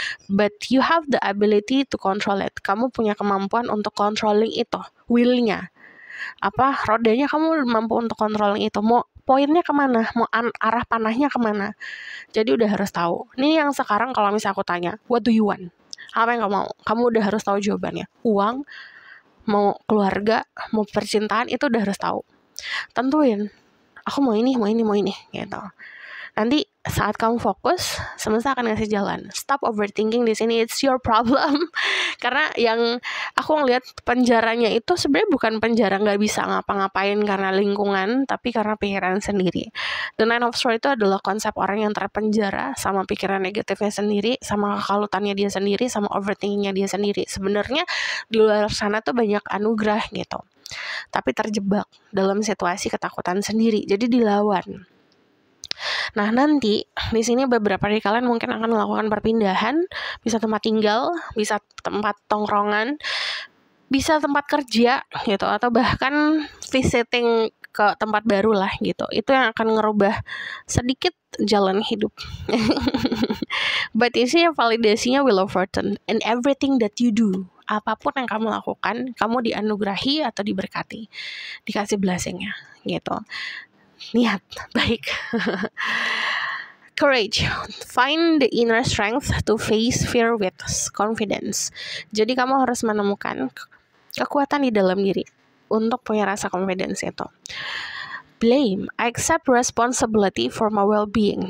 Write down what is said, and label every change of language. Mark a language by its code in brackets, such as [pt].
[en] But you have the ability to control it. [id] Kamu punya kemampuan untuk controlling itu, wheelnya. Rodanya kamu mampu untuk controlling itu. Mau poinnya kemana, mau arah panahnya kemana. Jadi udah harus tahu. Ini yang sekarang kalau misalnya aku tanya, [en] what do you want? [id] Apa yang kamu mau? Kamu udah harus tahu jawabannya. Uang, mau keluarga, mau percintaan, itu udah harus tahu. Tentuin, aku mau ini gitu. Nanti saat kamu fokus, semesta akan ngasih jalan. [en] Stop overthinking [id] di sini, [en] it's your problem. [id] Karena yang aku ngeliat penjaranya itu sebenarnya bukan penjara nggak bisa ngapa-ngapain karena lingkungan, tapi karena pikiran sendiri. The Nine of Swords itu adalah konsep orang yang terpenjara sama pikiran negatifnya sendiri, sama kekalutannya dia sendiri, sama overthinkingnya dia sendiri. Sebenarnya di luar sana tuh banyak anugerah gitu, tapi terjebak dalam situasi ketakutan sendiri, jadi dilawan. Nah, nanti di sini beberapa dari kalian mungkin akan melakukan perpindahan, bisa tempat tinggal, bisa tempat tongkrongan, bisa tempat kerja gitu, atau bahkan visiting ke tempat baru lah gitu. Itu yang akan ngerubah sedikit jalan hidup. [en] But [id] isinya validasinya [en] Wheel of Fortune and everything that you do. [id] Apapun yang kamu lakukan, kamu dianugerahi atau diberkati, dikasih blessingnya gitu. Niat baik. [en] Courage, find the inner strength to face fear with confidence. [id] Jadi kamu harus menemukan kekuatan di dalam diri untuk punya rasa confidence itu. [en] Blame, accept responsibility for my well-being.